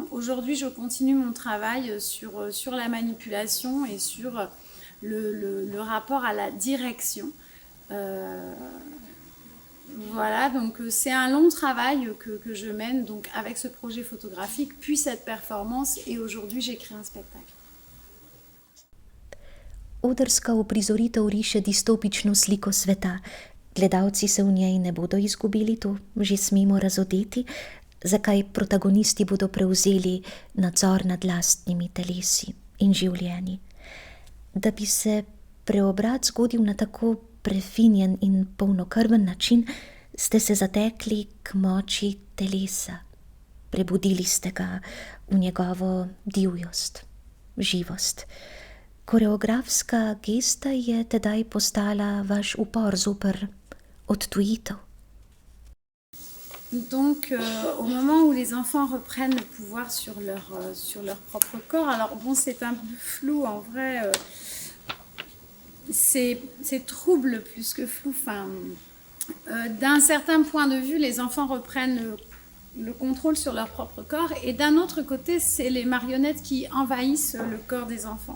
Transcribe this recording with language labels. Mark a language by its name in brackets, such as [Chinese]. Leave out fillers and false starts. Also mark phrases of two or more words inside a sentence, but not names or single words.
[French] Aujourd'hui, je continue mon travail sur la manipulation et sur le rapport à la direction. Voilà, donc c'est un long travail que je mène donc avec ce projet photographique, puis cette performance, et aujourd'hui j'écris un spectacle. [Slovenian] Odrska uprizoritev riše distopično sliko sveta. Gledalci se v njej ne bodo izgubili, to že smemo razodeti, zakaj protagonisti bodo prevzeli nadzor nad lastnimi telesi in življenji. Da bi se preobrat zgodil na tako prefinjen in polnokrven način, ste se zatekli k moči telesa. Prebudili ste ga v njegovo divjost, živost. Koreografska gesta je tedaj postala vaš upor zoper odtujitev. [French] Donc, au moment où les enfants reprennent le pouvoir sur leur propre corps, alors bon, c'est un peu flou en vrai. C'est trouble plus que flou. D'un certain point de vue, les enfants reprennent le contrôle sur leur propre corps, et d'un autre côté, c'est les marionnettes qui envahissent le corps des enfants.